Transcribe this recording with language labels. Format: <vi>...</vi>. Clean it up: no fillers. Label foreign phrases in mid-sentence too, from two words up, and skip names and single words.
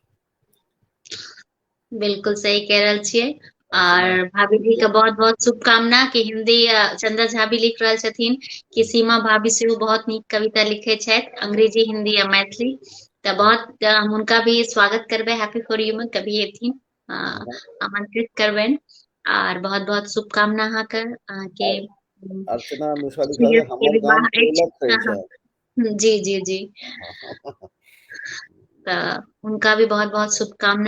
<mai>बिल्कुल सही कह रहल छियै। और भाभी जी के बहुत बहुत शुभकामना कि हिंदी चंदा झा भी लिख रहल छथिन कि सीमा भाभी सेहो बहुत नीक कविता लिखे छथि, अंग्रेजी, हिंदी या मैथिली। तऽ बहुत हम हुनका भी स्वागत करबै हैप्पी फॉर यू में, कभी एथिन आमंत्रित करबनि। और बहुत बहुत शुभकामना अहाँके अर्चना मिश्रा लिख रहल छै, हमर गाम कोलक कहै छै। जी जी जी। तऽ उनका भी बहुत बहुत शुभकामना।</mai>